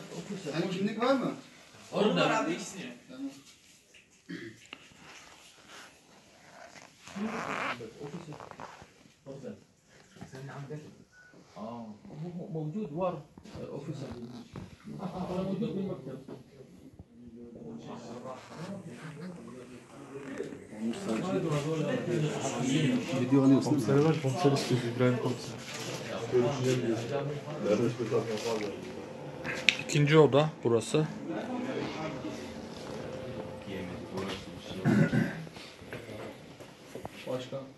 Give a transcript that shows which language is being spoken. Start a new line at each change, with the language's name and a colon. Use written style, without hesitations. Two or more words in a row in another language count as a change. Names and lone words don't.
Turkish: Senin kimlik var mı? Orada abi ikisini. Tamam.
Arabic: Sen عندك موجود ورا اوفيسر انا موجود بالمكتب
Turkish: Video alıyorsun. Komiseri var, komiser istiyor. İbrahim komiser. İkinci oda burası. Başka.